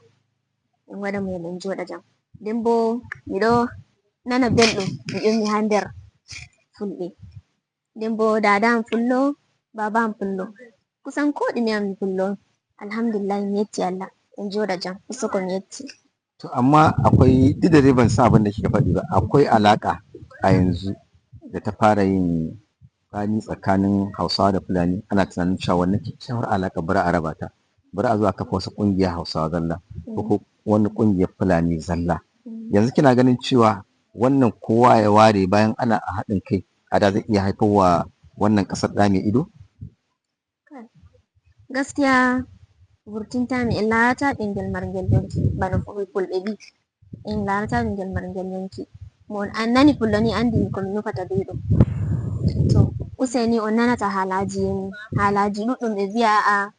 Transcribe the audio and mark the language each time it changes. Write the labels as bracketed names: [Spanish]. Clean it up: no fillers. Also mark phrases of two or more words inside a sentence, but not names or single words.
[Fula] En waɗa meɗen joɗa jam. Nden bo miɗo nana belɗum mi ummi ha nder Fulɓe. Nden bo dada am Fullo, baba am Fullo. Kusan ko ɗume am Fullo on. Alhamdulillah mi yetti Allah, en joɗa jam, usoko mi yetti. [Hausa] To amma akwai, duk da dai ban san abin da kika faɗi ba, akwai alaƙa a yanzu da ta fara yin tsani tsakanin Hausawa da Fulani. Ana tunanin cewa wannan kyakkyawar alaƙa bari a raba ta, bari a zo a kafa wasu ƙungiyar Hausawa zalla ko wani ƙungiyar Fulani zalla. Yanzu kina ganin cewa wannan kowa ya ware bayan ana a haɗin kai a da zai iya haifar wa wannan ƙasar ɗa mai ido? [Fula] Gaskiya vurtintami en larata ɓingel marngel yonki bano Fulɓe vi, en larata ɓingel marngel yonki. Mo an nani Fullo ni andi ko mi nufata be ɗo. To useni on nanata halaji ɗuɗɗum ɓe vi'a